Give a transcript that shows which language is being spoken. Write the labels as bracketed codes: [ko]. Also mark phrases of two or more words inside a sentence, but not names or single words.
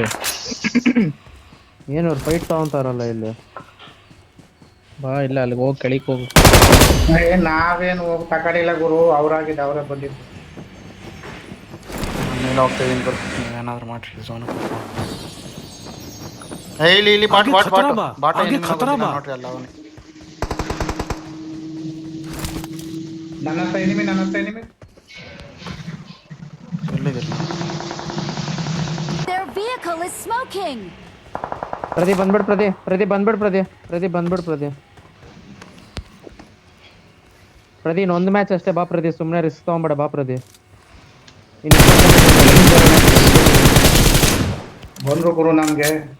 [kn] ಏನವ್ರು ಫೈಟ್ ತಗೊಂತಾರಲ್ಲ ಇಲ್ಲಿ? ಬಾ, ಇಲ್ಲ ಅಲ್ಲಿಗೆ ಹೋಗಿ ಕೆಳಗೆ ಹೋಗು. ನಾವೇನು ಹೋಗಿ ತಕಡಿಲ್ಲ ಗುರು, ಅವರೇ ಬಂದಿದ್ದು. ಮೇಲೆ ಹೋಗ್ತೀವಿ ಏನಾದ್ರು ಮಾಡ್ರಿ ಝೋನ್. ಇಲ್ಲಿ ಬಾಟ್ [bho] आगे खतरा बा, आगे खतरा बा। [kn] ನೋಡ್ರಿ ಅಲ್ಲ ಅವನೇ. ನನ್ನ ಹತ್ರ ಎನಿಮಿ. ಎಲ್ಲಿದ್ದೀರಿ? [en] Their vehicle is smoking. [kn] ಪ್ರದೀಪ್ ಬಂದ್ಬಿಡ್. ಪ್ರದೀಪ್ ಒಂದು ಮ್ಯಾಚ್ ಅಷ್ಟೇ ಬಾ ಪ್ರದೀಪ್, ಸುಮ್ಮನೆ ರಿಸ್ಕ್ ತಗೊಂಬೇಡ ಬಾ ಪ್ರದೀಪ್. ಬಂದ್ರು ಗುರು ನಮ್ಗೆ.